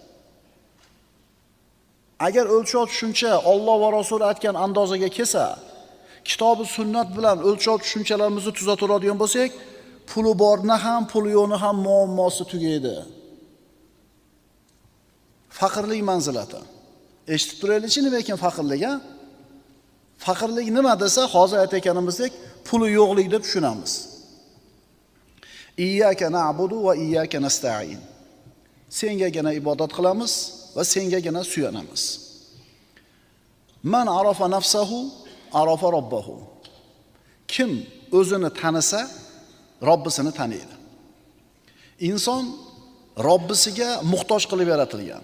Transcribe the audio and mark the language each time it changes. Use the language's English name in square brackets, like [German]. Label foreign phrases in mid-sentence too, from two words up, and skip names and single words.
[Uzbek] Agar o'lchov tushuncha Alloh va Rasuli aytgan andozaga kelsa, kitobi sunnat bilan o'lchov tushunchalarimizni tuzaturadigan bo'lsak, puli borni ham, puli yo'qni ham muammosi tugaydi. Faqirlik manzilati. Eshitib turaylikchi nima ekan faqirlik, ha? Faqirlik nima desa, hozir aytayotganimizdek, puli yo'qlik deb tushunamiz. [Arabic] إياك نعبد وإياك نستعين. [Uzbek] Sengagina ibodat qilamiz va sengagina suyanamiz. [Arabic] من عرف نفسه عرف ربه. [Uzbek] Kim o'zini tanisa, Robbisini taniydi. Inson Robbisiga muhtoj qilib yaratilgan.